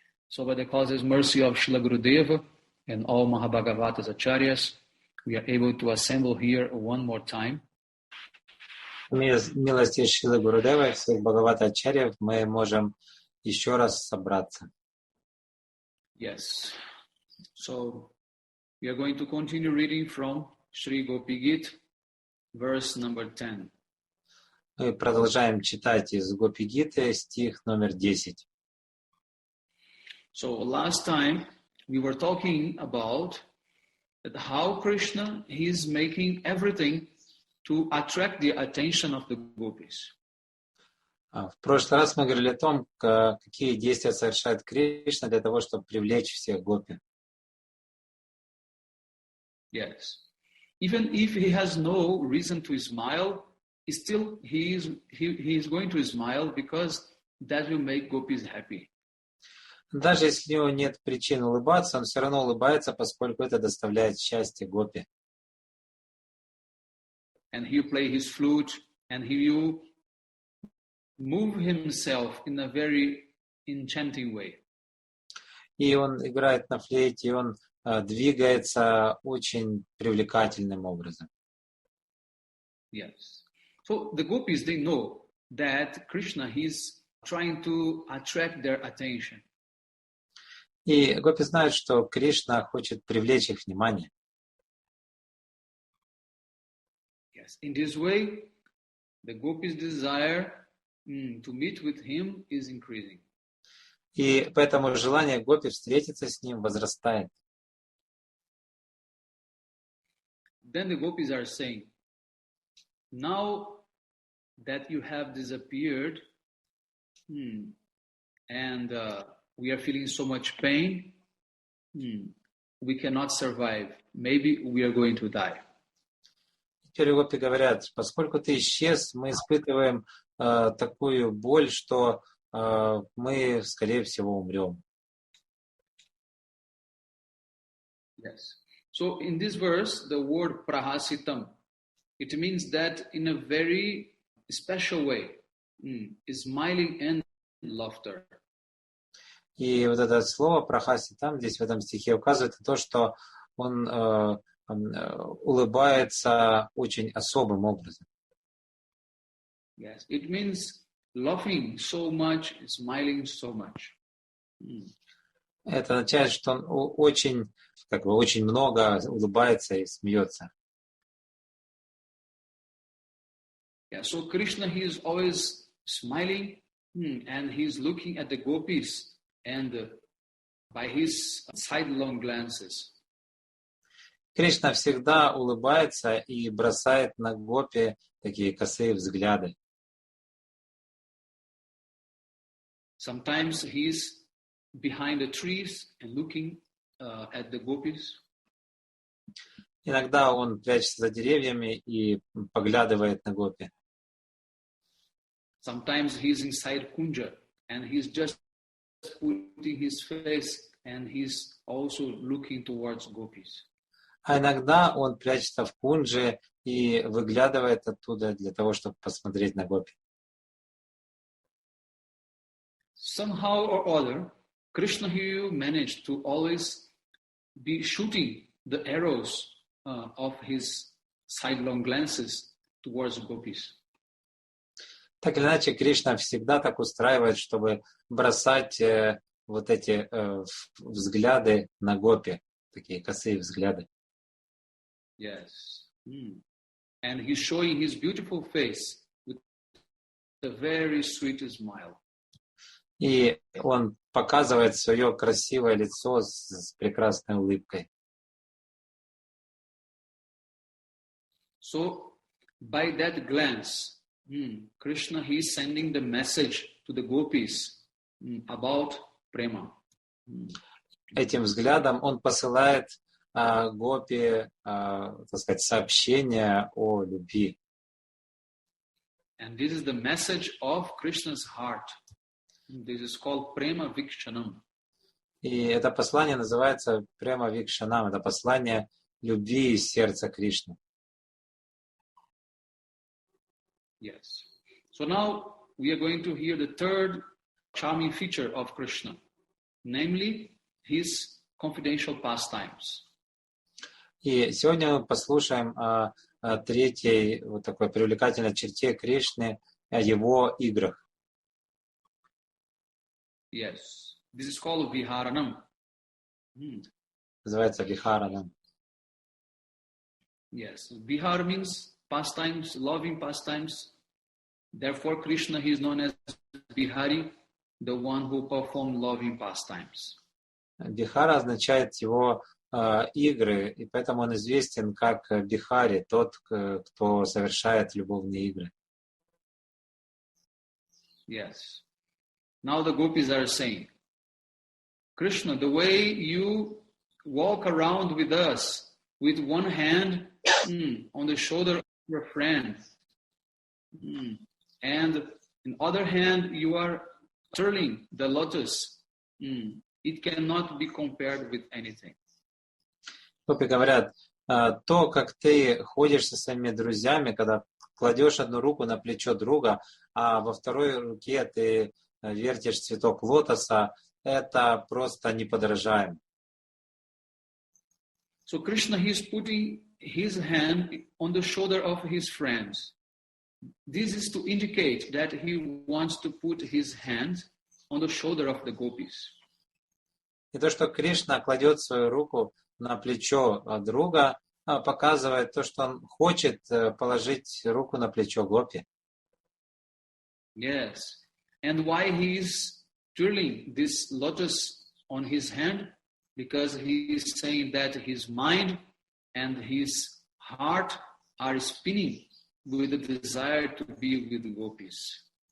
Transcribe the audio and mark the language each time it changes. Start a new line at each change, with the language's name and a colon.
English: So by the causeless mercy of Srila Gurudeva and all Mahabhagavatas Acharyas, we are able to assemble here one more time.
Russian: Милости Шрилы Гурудева и всех Бхагавата-ачарьев мы можем еще раз собраться.
English: Yes. So we are going to continue reading from Shri Gopi-gita, verse number 10.
Russian: Мы продолжаем читать из Гопи-гиты, стих номер 10.
English: So last time we were talking about that how Krishna, he is making everything to attract the attention of the gopis.
Russian: В прошлый раз мы говорили о том, какие действия совершает Кришна для того, чтобы привлечь всех гопи.
English: Yes. Even if he has no reason to smile, still he is going to smile because that will make gopis happy.
Russian: Даже если у него нет причин улыбаться, он все равно улыбается, поскольку это доставляет счастье гопи.
English: And he will play his flute, and he will move himself in a very enchanting way.
Russian: И он играет на флейте, и он двигается очень привлекательным образом.
English: Yes. So the gopis, they know that Krishna, he's trying to attract their attention.
Russian: И гопи знают, что Кришна хочет привлечь их внимание.
English: Yes. In this way, the gopis' desire to meet with him is increasing.
Russian: И поэтому желание гопи встретиться с ним возрастает.
English: Then the gopis are saying, now that you have disappeared, and we are feeling so much pain, we cannot survive. Maybe we are going to die.
Russian: Теперь гопи говорят, поскольку ты исчез, мы испытываем такую боль, что мы, скорее всего, умрем.
English: Yes. So in this verse, the word prahasitam, it means that in a very special way, smiling and laughter.
Russian: И вот это слово прахаси там, здесь в этом стихе указывает на то, что он улыбается очень особым образом.
English: Yes, it means laughing so much, smiling so much.
Russian: Это означает, что он очень, очень много улыбается и смеется.
English: Yeah, so Krishna, he is always smiling and he's looking at the gopis and by his sidelong glances.
Russian: Кришна всегда улыбается и бросает на гопи такие косые взгляды.
English: Sometimes he's behind the trees and looking at the gopis.
Russian: Иногда он прячется за деревьями и поглядывает на гопи.
English: Sometimes he's inside kunja and he's just putting his face and he's also looking towards gopis.
Russian: А иногда он прячется в кунже и выглядывает оттуда для того, чтобы посмотреть на гопи.
English: Somehow or other, Krishna here managed to always be shooting the arrows of his sidelong glances towards gopis.
Russian: Так или иначе, Кришна всегда так устраивает, чтобы бросать вот эти взгляды на гопи, такие косые взгляды.
English: Yes. And he's showing his beautiful face with a very sweet smile.
Russian: И он показывает свое красивое лицо с прекрасной улыбкой.
English: So, by that glance, Krishna, he is sending the message to the gopis about prema.
Russian: Этим взглядом он посылает гопи, так сказать, сообщение о любви.
English: And this is the message of Krishna's heart. This is called prema vikshanam.
Russian: И это послание называется према викшанам. Это послание любви из сердца Кришны.
English: Yes. So now we are going to hear the third charming feature of Krishna, namely his confidential pastimes.
Russian: И сегодня мы послушаем о третьей вот такой привлекательной черте Кришны, о его играх.
English: Yes. This is called viharanam.
Russian: Называется вихаранам.
English: Yes. Vihar means pastimes, loving pastimes. Therefore, Krishna, he is known as Bihari, the one who performed loving pastimes.
Russian: Бихара означает его игры, и поэтому он известен как Бихари, тот, кто совершает любовные игры.
English: Yes. Now the gopis are saying, Krishna, the way you walk around with us with one hand on the shoulder of your friend, and in other hand you are twirling the lotus, it cannot be compared with anything.
Russian: Гопи говорят, то, как ты ходишь со своими друзьями, когда кладешь одну руку на плечо друга, а во второй руке ты вертишь цветок лотоса, это просто неподражаемо.
English: So Krishna, he is putting his hand on the shoulder of his friends. This is to indicate that he wants to put his hand on the shoulder of the gopis.
Russian: И то, что Кришна кладет свою руку на плечо друга, показывает то, что он хочет положить руку на плечо гопи.
English: Yes. And why he is twirling this lotus on his hand? Because he is saying that his mind and his heart are spinning with the desire to be with the gopis.